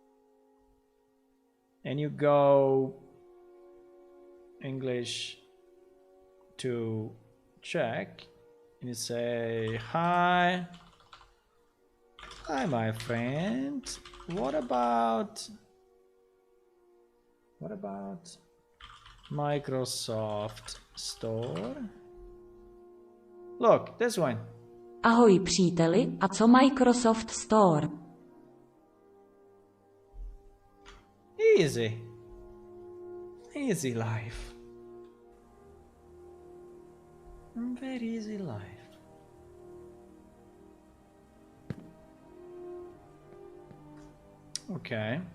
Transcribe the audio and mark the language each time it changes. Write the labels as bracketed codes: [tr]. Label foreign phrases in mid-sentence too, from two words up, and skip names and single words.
[en] And you go English to Czech, and you say, hi, my friend. What about Microsoft Store? Look, this one. [cs] Ahoj příteli, a co Microsoft Store? [en] Easy. Easy life. Very easy life. Okay.